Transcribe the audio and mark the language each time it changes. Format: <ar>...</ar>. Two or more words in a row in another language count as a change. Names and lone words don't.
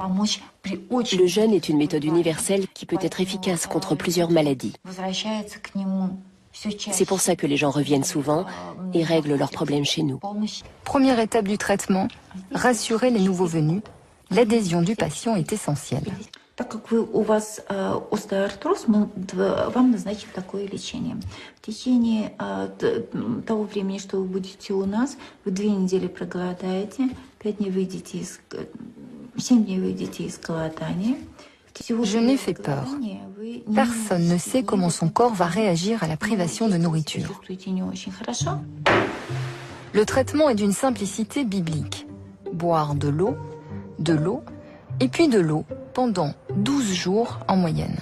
<fr>Le jeûne est une méthode universelle qui peut être efficace contre plusieurs maladies. C'est pour ça que les gens reviennent souvent et règlent leurs problèmes chez nous. Première étape du traitement, rassurer les nouveaux venus. L'adhésion du patient est essentielle.</fr> <ru>Так как у вас остеоартроз, мы вам назначим такое лечение. В течение того времени, что вы будете у нас, вы 2 недели проголодаете, 5 дней выйдете 7 дней выйдете из голодания.</ru> <fr>Jeûner fait peur. Personne ne sait comment son corps va réagir à la privation de nourriture. Le traitement est d'une simplicité biblique. Boire de l'eau, et puis de l'eau pendant 12 jours en moyenne.</fr>